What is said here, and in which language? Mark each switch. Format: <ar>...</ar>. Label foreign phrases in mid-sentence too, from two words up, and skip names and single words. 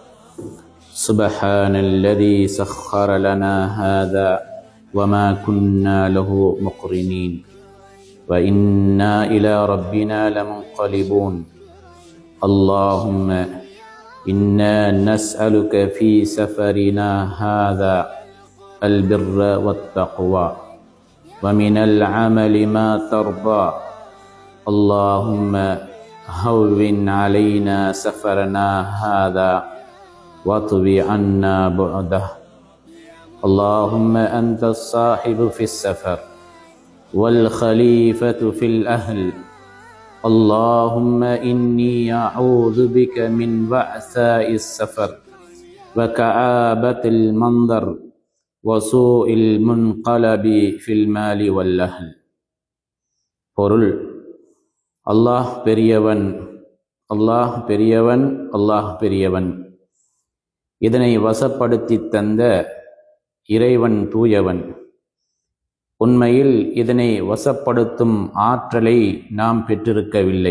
<ar>سبحان الذي سخر لنا هذا وما كنا له مقرنين وإنا إلى ربنا لمنقلبون. اللهم إنا نسألك في سفرنا هذا البر والتقوى ومن العمل ما ترضى. اللهم هون علينا سفرنا هذا واطوِ عنا بعده. اللهم أنت الصاحب في السفر والخليفة في الأهل. اللهم إني أعوذ بك من وعثاء السفر وكآبة المنظر وسوء المنقلب في المال والأهل.</ar> <ta>பொருள்: அல்லாஹ் பெரியவன், அல்லாஹ் பெரியவன், அல்லாஹ் பெரியவன். இதனை வசப்படுத்தி தந்த இறைவன் தூயவன். உண்மையில் இதனை வசப்படுத்தும் ஆற்றலை நாம் பெற்றிருக்கவில்லை.</ta>